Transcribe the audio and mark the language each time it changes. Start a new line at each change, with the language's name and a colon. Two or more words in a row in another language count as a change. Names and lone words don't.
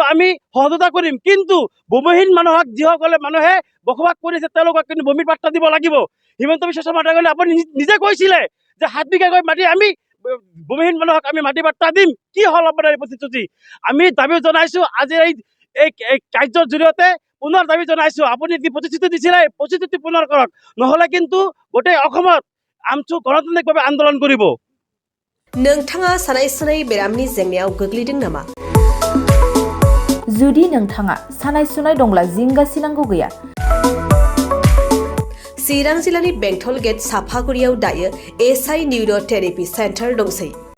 Assamese: আমি সহযোগিতা কৰিম কিন্তু ভূমিহীন মানুহক যিসকলে মানুহে বসবাস কৰিছে তেওঁলোকক কিন্তু ভূমিৰ পাট্টা দিব লাগিব হিমন্ত বিশ্ব শৰ্মা ডাঙৰীয়াই আপুনি নিজে কৈছিলে যে 7 বিঘাকৈ মাটি আমি ভূমিহীন মানুহক আমি মাটি পাট্টা দিম কি হ'ল আপোনাৰ এই প্ৰতিশ্ৰুতি আমি দাবী জনাইছোঁ আজি এই কাৰ্যৰ জৰিয়তে পুনৰ দাবী জনাইছোঁ আপুনি যি প্ৰতিশ্ৰুতি দিছিলে প্ৰতিশ্ৰুতি পুনৰ কৰক নহ'লে কিন্তু গোটেই অসমত আমচু গণতান্ত্ৰিকভাৱে আন্দোলন কৰিব
Bodo: नोंथाङा सानाय सुनाय बेरामनि जेंनायाव गोग्लैदों नामा? जुदि नोंथाङा सानाय सुनाय दंब्ला जिंगासिनांगौ गैया। चिरां जिल्लानि बेंटल गेट साफागुरियाव दायो एसआइ निउर' थेरापि सेन्टार दंसै।